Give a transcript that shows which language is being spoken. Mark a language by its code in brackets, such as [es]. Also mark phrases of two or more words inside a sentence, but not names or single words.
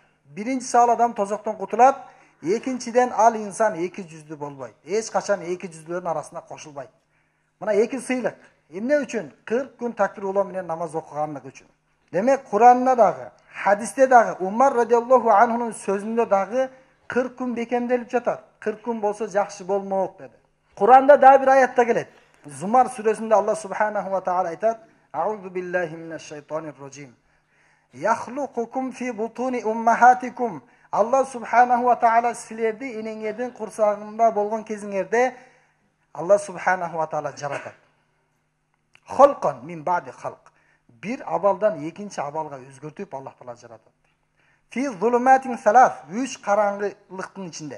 [ky] Биринчиси ал адам тозоктон кутулат, экинчиден ал инсан 2 жүздүү болбойт. Эч качан 2 жүздүүлөрдүн арасына кошулбайт. Мына 2 сыйлык. Эмне үчүн? 40 күн такбир уулоо менен намаз окуганлык үчүн. Демек Кур'анда дагы, хадисте дагы, Умар [ar] رضي الله عنه'нун [ky] сөзүндө дагы 40 күн бекемделип жатат. 40 күн болсо жакшы болмок деди. Кур'анда дагы бир аятта келет. Зумар сүрөсүндө [ar] الله سبحانه وتعالى айтат: "أعوذ بالله من الشيطان الرجيم. يخلقكم في بطون أمهاتكم." الله سبحانه وتعالى [ky] силерди энеңердин курсагында болгон кезиңерде [ar] الله سبحانه وتعالى [ky] жаратат. [ar] خلقا من بعد خلق. [ky] Bir абалдан экинчи абалга өзгөртүп [ar] الله تعالى [ky] жаратат. [ar] في ظلمات ثلاث, [ky] 3 караңгылыктын ичинде.